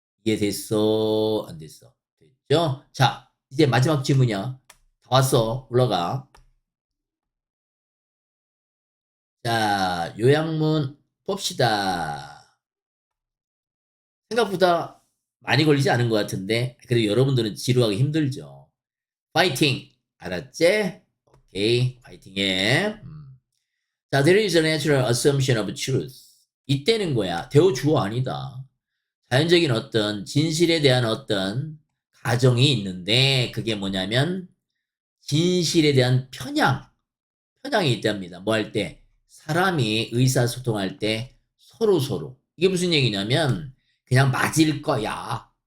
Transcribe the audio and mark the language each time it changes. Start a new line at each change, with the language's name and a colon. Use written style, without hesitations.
Korean: 이해됐어? 안 됐어? 됐죠? 자, 이제 마지막 질문이야. 다 왔어. 올라가. 자, 요약문 봅시다. 생각보다 많이 걸리지 않은 것 같은데 그래도 여러분들은 지루하기 힘들죠. 파이팅! 알았지? 오케이, 파이팅해.
English: 자, there is a natural assumption of truth.
Korean: 이때는 거야. 대어 주어 아니다. 자연적인 어떤 진실에 대한 어떤 가정이 있는데 그게 뭐냐면 진실에 대한 편향이 있답니다. 뭐 할 때? 사람이 의사소통할 때 서로 이게 무슨 얘기냐면 그냥 맞을 거야.